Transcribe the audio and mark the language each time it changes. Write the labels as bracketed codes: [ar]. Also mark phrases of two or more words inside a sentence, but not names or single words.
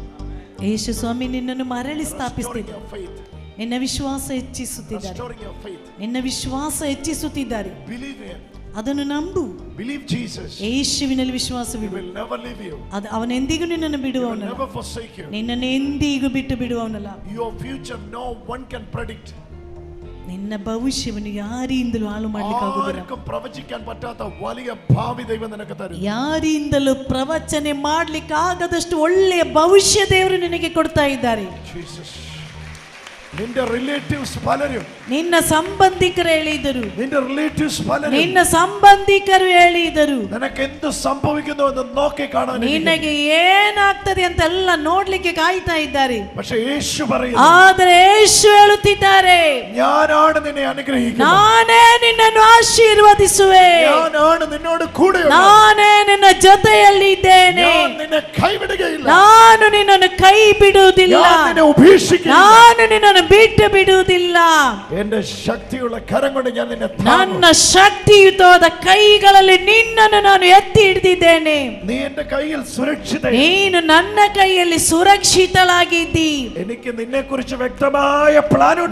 [kn] ಯೇಸು ಸ್ವಾಮಿ ನಿನ್ನನ್ನು ಮರಳಿ ಸ್ಥಾಪಿಸುತ್ತಿದ್ದಾರೆ. [en] Restoring your faith. [kn] ನಿನ್ನ ವಿಶ್ವಾಸ ಹೆಚ್ಚಿಸುತ್ತಿದ್ದಾರೆ. [en] Restoring your faith. [kn] ನಿನ್ನ ವಿಶ್ವಾಸ ಹೆಚ್ಚಿಸುತ್ತಿದ್ದಾರೆ. [en] Believe him. [kn] ಅದನ್ನು ನಂಬು. [en] Believe Jesus. [kn] ಯೇಸುವಿನಲ್ಲಿ ವಿಶ್ವಾಸವಿಡು. [en] He will never leave you. [kn] ಅವನೆಂದಿಗೂ ನಿನ್ನನ್ನು ಬಿಡುವವನಲ್ಲ. [en] He will never forsake you. [kn] ನಿನ್ನನ್ನು ಎಂದಿಗೂ ಬಿಟ್ಟು ಬಿಡುವವನಲ್ಲ. [en] Your future no one can predict. [kn] ನಿನ್ನ ಭವಿಷ್ಯವನ್ನು ಯಾರಿಂದಲೂ ಹಾಳು ಮಾಡಲಿಕ್ಕಾಗುವುದಿಲ್ಲ. [ml] ആർക്കും പ്രവചിക്കാൻ പറ്റാത്ത വലിയ ഭാവി ദൈവം നിനക്ക് തരും. [kn] ಯಾರಿಂದಲೂ ಪ್ರವಚನೆ ಮಾಡಲಿಕ್ಕಾಗದಷ್ಟು ಒಳ್ಳೆಯ ಭವಿಷ್ಯ ದೇವರು ನಿನಗೆ ಕೊಡ್ತಾ ಇದ್ದಾರೆ. [en] Jesus. [ml] നിന്റെ റിലേറ്റീവ്സ് പലരും, [kn] ನಿನ್ನ ಸಂಬಂಧಿಕರು ಹೇಳಿದರು, [ml] നിന്റെ റിലേറ്റീവ്സ് പലരും, [kn] ನಿನ್ನ ಸಂಬಂಧಿಕರು ಹೇಳಿದರು, [ml] നിനക്ക് എന്ത് സംഭവിക്കുന്നു എന്ന് നോക്കി കാണാൻ, [kn] ನಿನಗೆ ಏನಾಗ್ತದೆ ಅಂತ ಎಲ್ಲ ನೋಡ್ಲಿಕ್ಕೆ ಕಾಯ್ತಾ ಇದ್ದಾರೆ. [ml] പക്ഷേ യേശു പറയുന്നു, [kn] ಆದರೆ ಯೇಸು ಹೇಳುತ್ತಿದ್ದಾರೆ, [ml] ഞാനാണ് നിന്നെ അനുഗ്രഹിക്കുന്നത്, [kn] ನಾನೇ ನಿನ್ನನ್ನು ಆಶೀರ್ವದಿಸುವೆ, [ml] ഞാനാണ് നിന്നോട് കൂടെ, [kn] ನಾನೇ ನಿನ್ನ ಜೊತೆಯಲ್ಲಿ ಇದ್ದೇನೆ, [ml] ഞാൻ നിന്നെ കൈവിടുകയില്ല, [kn] ನಾನು ನಿನ್ನನ್ನು ಕೈ ಬಿಡುವುದಿಲ್ಲ, [ml] ഞാൻ നിന്നെ ഉപേക്ഷിക്കില്ല, [kn] ನಾನು ನಿನ್ನನ್ನು ಬಿಟ್ಟು ಬಿಡುವುದಿಲ್ಲ, [ml] എന്റെ ശക്തിയുള്ള കരം കൊണ്ട് ഞാൻ നിന്നെ [kn] ನನ್ನ ಶಕ್ತಿಯುತವಾದ ಕೈಗಳಲ್ಲಿ ನಿನ್ನನ್ನು ನಾನು ಎತ್ತಿ ಹಿಡಿದಿದ್ದೇನೆ, [ml] നീ എന്റെ കയ്യിൽ സുരക്ഷിത, [kn] ನೀನು ನನ್ನ ಕೈಯಲ್ಲಿ ಸುರಕ್ಷಿತಳಾಗಿದ್ದಿ, [ml] എനിക്ക് നിന്നെ കുറിച്ച് വ്യക്തമായ പ്ലാൻ ഉണ്ട്,